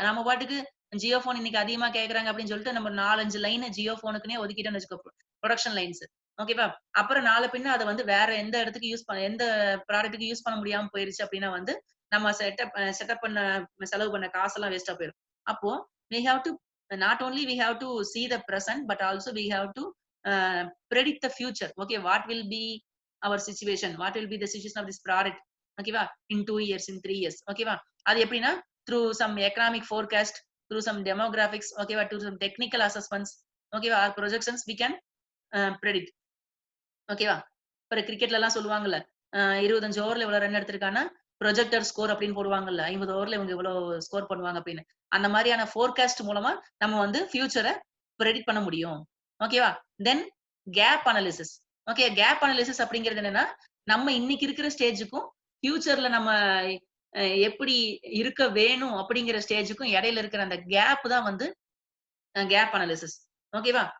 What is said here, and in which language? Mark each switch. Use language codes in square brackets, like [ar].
[ta] நம்ம பாட்டுக்கு ஜியோ ஃபோன் இன்னைக்கு அதிகமா கேட்கறாங்க அப்படின்னு சொல்லிட்டு நம்ம 4, 5 லைன் ஜியோ ஃபோனுக்குன்னே ஒதுக்கிட்டோம்னு வச்சுக்கோ. Production lines. ஓகேவா? அப்புறம் நாள பின்ன அத வந்து வேற எந்த இடத்துக்கு எந்த ப்ராடக்ட்க்கு யூஸ் பண்ண முடியாம போயிருச்சு அப்படின்னா வந்து, நம்ம செட்டப் பண்ண செலவு பண்ண காசெல்லாம் வேஸ்ட்டா போயிரும். [en] அப்போ we have to not only we have to see the present but also we have to uh, predict the future. Okay, what will be our situation, what will be the situation of this product? ஓகேவா? in 2 years, in 3 years. ஓகேவா? [ta] அது எப்படின்னா [en] through some economic forecast, through some demographics, ஓகேவா? through some technical assessments, ஓகேவா? or projections we can predict. [ta] ஓகேவா? இப்ப கிரிக்கெட்ல எல்லாம் சொல்லுவாங்கல்ல, 25 ஓவர்ல இவ்வளவு ரன் எடுத்திருக்கான்னா, ப்ரொஜெக்டட் ஸ்கோர் அப்படின்னு போடுவாங்கல்ல. 50 ஓவர்ல இவங்க இவ்வளவு ஸ்கோர் பண்ணுவாங்க அப்படின்னு. அந்த மாரியான ஃபோர்காஸ்ட் மூலமா நம்ம வந்து ஃபியூச்சர பிரெடிக்ட் பண்ண முடியும். ஓகேவா? தென் gap analysis. Okay, gap analysis அப்படிங்கிறது என்னன்னா, நம்ம இன்னைக்கு இருக்கிற ஸ்டேஜ்க்கும், ஃபியூச்சர்ல நம்ம எப்படி இருக்க வேணும் அப்படிங்கிற ஸ்டேஜ்க்கும் இடையில இருக்கிற அந்த கேப் தான் வந்து கேப் அனாலிசிஸ். ஓகேவா?